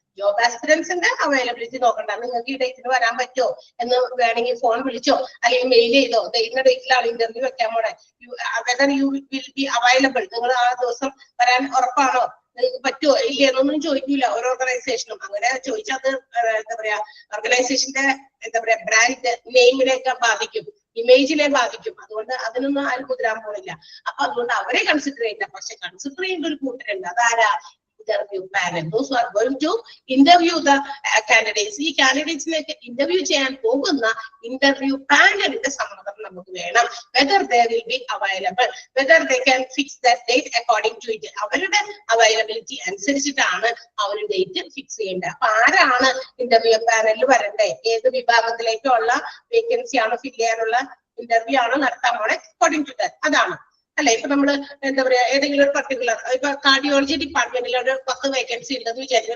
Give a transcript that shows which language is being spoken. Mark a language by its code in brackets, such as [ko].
[ml] Job ആസ്പിറൻസിന്റെ availability നോക്കണ്ട. നിങ്ങൾക്ക് ഈ ഡേറ്റിന് വരാൻ പറ്റുമോ എന്ന് വേണമെങ്കിൽ ഫോൺ വിളിച്ചോ അല്ലെങ്കിൽ മെയിൽ ചെയ്തോ, ഇന്ന ഡേറ്റിലാണ് ഇന്റർവ്യൂ വെക്കാൻ പോണേ, [en] whether you will be available, [ml] നിങ്ങൾ ആ ദിവസം വരാൻ ഉറപ്പാണോ, നിങ്ങൾക്ക് പറ്റുമോ ഇല്ല എന്നൊന്നും ചോദിക്കൂല ഓരോ ഓർഗനൈസേഷനും. അങ്ങനെ ചോദിച്ചാൽ അത് എന്താ പറയാ ഓർഗനൈസേഷന്റെ ബ്രാൻഡ് നെയിമിലേക്ക് ബാധിക്കും, ഇമേജിനെ ബാധിക്കും. അതുകൊണ്ട് അതിനൊന്നും ആരും കുതിരാൻ പോണില്ല. അപ്പൊ അതുകൊണ്ട് അവരെ കൺസിഡർ ചെയ്യില്ല. പക്ഷെ കൺസിഡർ ചെയ്യേണ്ട ഒരു കൂട്ടരുണ്ട്. അതാരാ? Interview panel. [en] Those who are going to interview the candidates. [ml] ഈ കാൻഡിഡേറ്റ്സിലേക്ക് ഇന്റർവ്യൂ ചെയ്യാൻ പോകുന്ന ഇന്റർവ്യൂ പാനലിന്റെ സമ്മതം നമുക്ക് വേണം. [en] Whether they will be available, whether they can fix that date according to it. [ml] അവരുടെ അവൈലബിലിറ്റി അനുസരിച്ചിട്ടാണ് അവർ ഡേറ്റ് ഫിക്സ് ചെയ്യേണ്ടത്. അപ്പൊ ആരാണ് ഇന്റർവ്യൂ പാനലിൽ വരണ്ടേ, ഏത് വിഭാഗത്തിലേക്കുള്ള വേക്കൻസി ആണ് ഫിൽ ചെയ്യാനുള്ള ഇന്റർവ്യൂ ആണ് നടത്താൻ പോണേ [en] According to that. [ml] അതാണ് അല്ലെ. ഇപ്പൊ നമ്മള് എന്താ പറയാ ഏതെങ്കിലും ഒരു പർട്ടിക്കുലർ ഇപ്പൊ കാർഡിയോളജി ഡിപ്പാർട്ട്മെന്റിൽ ഒരു 10 വേക്കൻസി ഉണ്ടെന്ന് വിചാരിക്കും.